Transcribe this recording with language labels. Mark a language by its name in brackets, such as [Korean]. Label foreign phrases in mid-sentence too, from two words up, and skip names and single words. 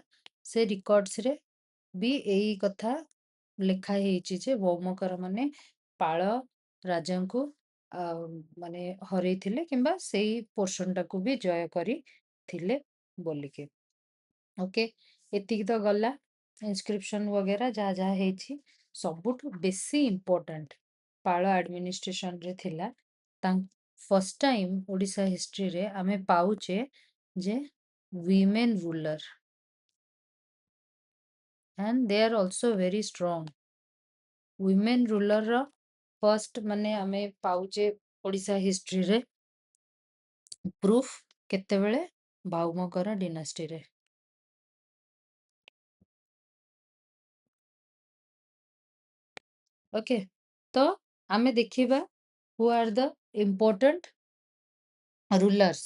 [Odia] ସେ ରେକର୍ଡସ ରେ ବି ଏଇ କଥା ଲେଖା ହେଇଛି ଯେ ଭୌମକର ମାନେ ପାଳ ରାଜାଙ୍କୁ ମାନେ ହରେଇଥିଲେ କିମ୍ବା ସେଇ ପୋର୍ସନ ଟାକୁ ବି ଜୟ କରିଥିଲେ ବୋଲିକି। ଓକେ, ଏତିକି ତ ଗଲା ଇନସ୍କ୍ରିପ୍ସନ वगैरह ଯାହା ଯାହା ହେଇଛି। ସବୁଠୁ ବେଶୀ ଇମ୍ପୋର୍ଟାଣ୍ଟ ପାଳ ଆଡମିନିଷ୍ଟ୍ରେସନ ରେ ଥିଲା। [English] first time [Odia] ଓଡିଶା ହିଷ୍ଟ୍ରିରେ ଆମେ ପାଉଛେ ଯେ [English] women ruler and they are also very strong। women ruler [Odia] ର ଫର୍ଷ୍ଟ ମାନେ ଆମେ ପାଉଛେ ଓଡିଶା ହିଷ୍ଟ୍ରିରେ ପ୍ରୁଫ କେତେବେଳେ? ଭୌମକର ଡିନାଷ୍ଟିରେ। ଓକେ, ତ ଆମେ ଦେଖିବା [English] who are the important rulers.